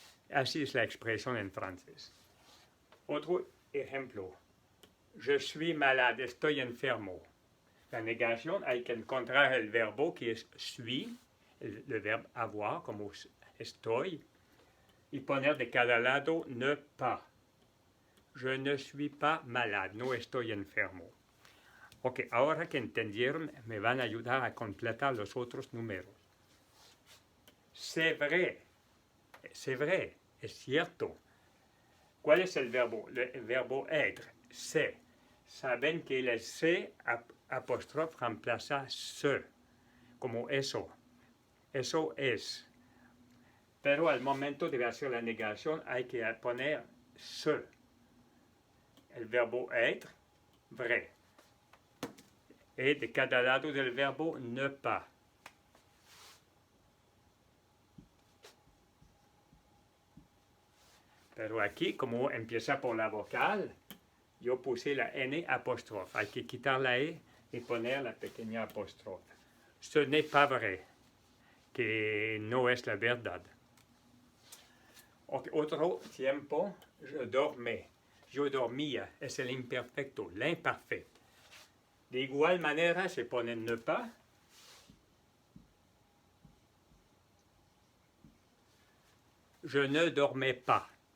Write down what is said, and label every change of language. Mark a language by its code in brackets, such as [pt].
[es] Así es la expresión en francés. Otro ejemplo. [fr] Je suis malade, [es] estoy enfermo. La negación hay que encontrar el verbo que es suis, el verbo avoir, como estoy, y poner de cada lado ne pas. [fr] Je ne suis pas malade, [es] no estoy enfermo. Ok, ahora que entendieron, me van a ayudar a completar los otros números. [fr] C'est vrai, [es] es cierto. ¿Cuál es el verbo? El verbo être, c'est. Saben que el se apóstrofe reemplaza se, como eso. Eso es. Pero al momento de hacer la negación hay que poner se. El verbo être, vrai. Y de cada lado del verbo ne pas. Pero aquí, como empieza por la vocal, yo puse la N apóstrofe. Hay que quitar la E y poner la pequeña apóstrofe. [fr] Ce n'est pas vrai, [es] que no es la verdad. Otro tiempo, [fr] je dormais. [es] Yo dormía, es el imperfecto, l'imparfait. De igual manera se pone ne pas. [fr] Je ne dormais pas.